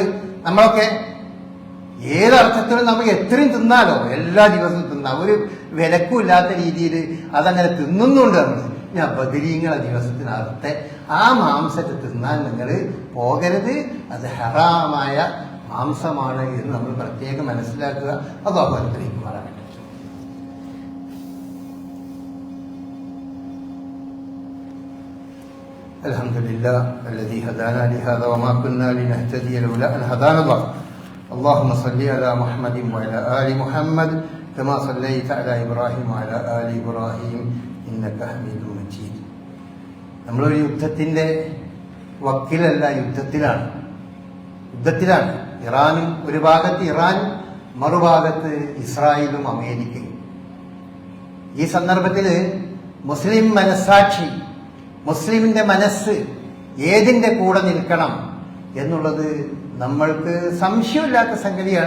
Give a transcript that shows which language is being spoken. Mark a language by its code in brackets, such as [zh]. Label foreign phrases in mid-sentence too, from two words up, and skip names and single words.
[ml] നമ്മളൊക്കെ ഏതർത്ഥത്തിലും നമുക്ക് എത്രയും തിന്നാലോ, എല്ലാ ദിവസവും തിന്നാം, ഒരു വിലക്കും ഇല്ലാത്ത രീതിയിൽ അതങ്ങനെ തിന്നുന്നുണ്ട് നമ്മൾ. ഞാൻ ബദരീങ്ങളെ ദിവസത്തിനകത്തെ ആ മാംസത്തെ തിന്നാൻ നിങ്ങൾ പോകരുത്. അത് ഹറാമായ മാംസമാണ് എന്ന് നമ്മൾ പ്രത്യേകം മനസ്സിലാക്കുക. അല്ലാഹു അനുഗ്രഹിക്കുമാറാകട്ടെ. [ar] الحمد لله الذي هدانا لهذا وما كنا لنهتدي لولا أن هدانا الله. اللهم صل على محمد وعلى آل محمد كما صليت على إبراهيم وعلى آل إبراهيم إنك حميد مجيد. [ml] നമ്മളൊരു യുദ്ധത്തിന്റെ വക്കിലല്ല, യുദ്ധത്തിലാണ്. ഇറാനും ഒരു ഭാഗത്ത് ഇറാനും മറുഭാഗത്ത് ഇസ്രായേലും അമേരിക്കയും. ഈ സന്ദർഭത്തിൽ മുസ്ലിം മനസ്സാക്ഷി, മുസ്ലിമിന്റെ മനസ്സ് ഏതിന്റെ കൂടെ നിൽക്കണം എന്നുള്ളത് നമ്മൾക്ക് സംശയമില്ലാത്ത സംഗതിയാണ്.